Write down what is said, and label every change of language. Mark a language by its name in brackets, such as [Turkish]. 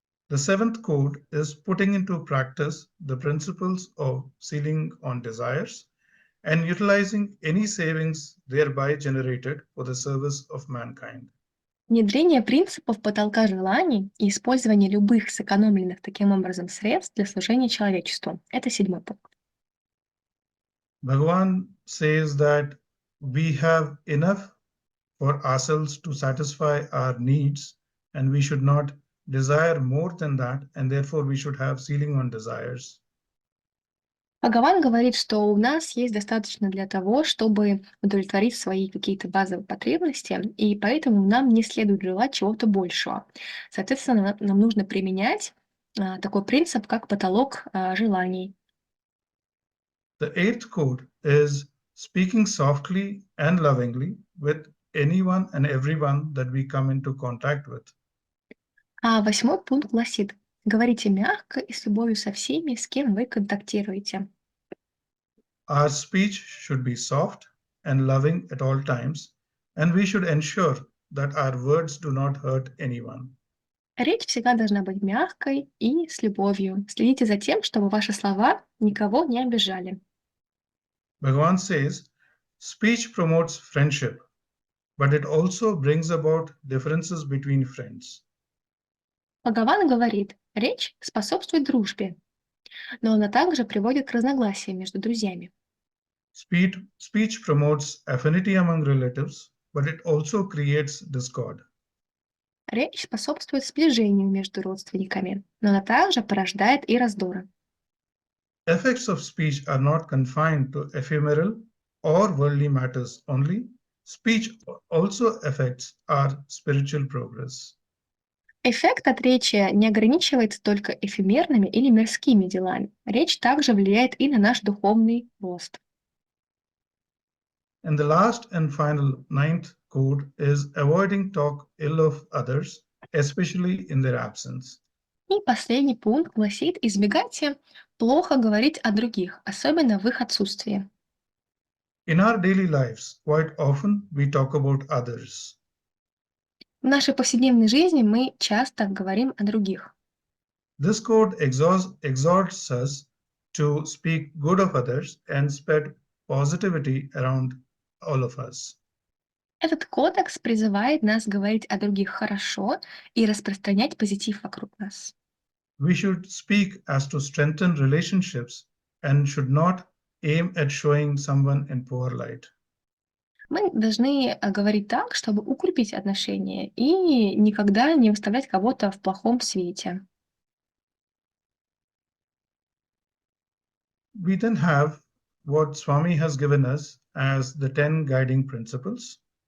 [English] The seventh code is putting into practice the principles of sealing on desires and utilizing any savings thereby generated for the service of mankind. [Russian] Внедрение принципов потолка желаний и использование любых сэкономленных таким образом средств для служения человечеству. Это 7-й пункт. [English] Bhagavan says that we have enough for ourselves to satisfy our needs and we should not desire more than that, and therefore we should have ceiling on desires. [Russian] Бхагаван говорит, что у нас есть достаточно для того, чтобы удовлетворить свои какие-то базовые потребности, и поэтому нам не следует желать чего-то большего. Соответственно, нам нужно применять такой принцип, как потолок желаний. [English] The 8th code is speaking softly and lovingly with anyone and everyone that we come into contact with. [Russian] А 8-й пункт гласит: говорите мягко и с любовью со всеми, с кем вы контактируете. [English] Our speech should be soft and loving at all times, and we should ensure that our words do not hurt anyone. [Russian] Речь всегда должна быть мягкой и с любовью. Следите за тем, чтобы ваши слова никого не обижали. [English] Bhagavan says, speech promotes friendship, but it also brings about differences between friends. [Russian] Бхагаван говорит, речь способствует дружбе, но она также приводит к разногласиям между друзьями. [English] Speech promotes affinity among relatives, but it also creates discord. [Russian] Речь способствует сближению между родственниками, но она также порождает и раздоры. [English] Effects of speech are not confined to ephemeral or worldly matters only, Speech also affects our spiritual progress. [Russian] Эффект от речи не ограничивается только эфемерными или мирскими делами. Речь также влияет и на наш духовный рост. [English] And the last and final ninth code is avoiding talk ill of others, especially in their absence. [Russian] И последний пункт гласит: избегайте плохо говорить о других, особенно в их отсутствии. [English] In our daily lives, quite often we talk about others. [Russian] В нашей повседневной жизни мы часто говорим о других. [English] This code exhorts us to speak good of others and spread positivity around all of us. [Russian] Этот кодекс призывает нас говорить о других хорошо и распространять позитив вокруг нас. [English] We should speak as to strengthen relationships and should not aim at showing someone in poor light. [Russian] Мы должны говорить так, чтобы укрепить отношения и никогда не выставлять кого-то в плохом свете. [English] We then have what Swami has given us as the 10 guiding principles.